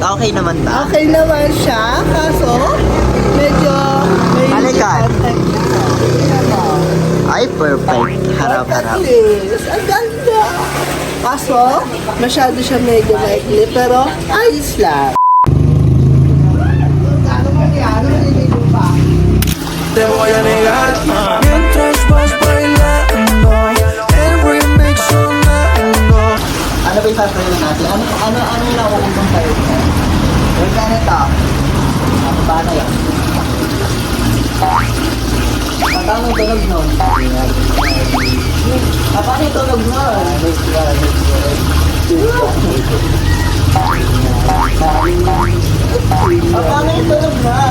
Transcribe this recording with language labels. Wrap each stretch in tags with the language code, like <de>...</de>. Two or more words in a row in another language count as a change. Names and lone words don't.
<tl>Okay naman ba? Okay naman siya, kaso medyo may Balikan. contact na. Ay, perfect. Harap-harap. Yes, ang ganda. Kaso, masyado siya medyo maikli, pero ayos lang.</tl> <es>Te voy a negar mientras vas bailando el remix sonando.</es> <tl>Ano ba yung sasabihin natin? Ano yung nakukumpong tayo? Wait ka nito. Paano yan? Paano yung tunog nun? Paano yung tunog nun? Paano yung tunog nun?</tl>